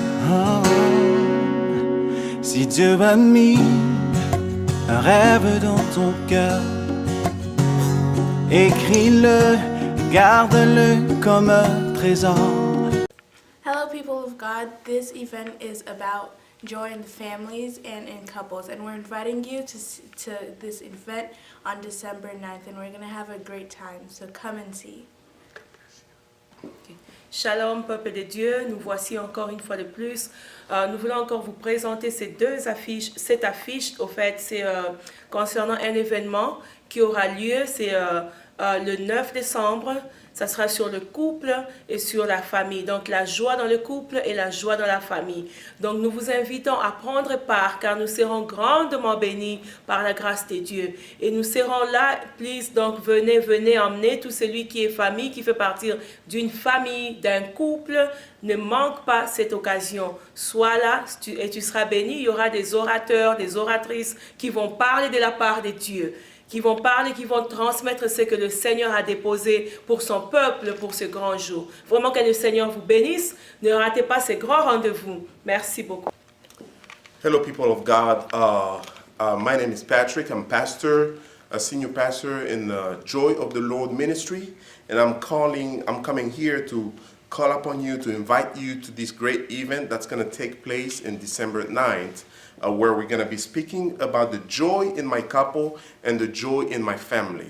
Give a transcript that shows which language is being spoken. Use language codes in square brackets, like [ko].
[fr] Oh. Si Dieu a mis un rêve dans ton cœur, écris-le, garde-le comme un trésor. [en] Hello, people of God. This event is about joy in families and in couples, and we're inviting you to this event on December 9th, and we're going to have a great time, so come and see. [fr] Shalom, peuple de Dieu, nous voici encore une fois de plus. Nous voulons encore vous présenter cette affiche, au fait, c'est concernant un événement qui aura lieu, c'est le 9 décembre. Ça sera sur le couple et sur la famille. Donc, la joie dans le couple et la joie dans la famille. Donc, nous vous invitons à prendre part car nous serons grandement bénis par la grâce de Dieu. Et nous serons là, please, donc venez emmener tout celui qui est famille, qui fait partie d'une famille, d'un couple. Ne manque pas cette occasion. Sois là et tu seras béni. Il y aura des orateurs, des oratrices qui vont parler de la part de Dieu, qui vont parler, qui vont transmettre ce que le Seigneur a déposé pour son peuple pour ce grand jour. Vraiment que le Seigneur vous bénisse. Ne ratez pas ce grand rendez-vous. Merci beaucoup. [en] Hello, people of God. My name is Patrick. I'm pastor, a senior pastor in the Joy of the Lord ministry, and I'm coming here to call upon you, to invite you to this great event that's going to take place in December 9th. Where we're going to be speaking about the joy in my couple and the joy in my family.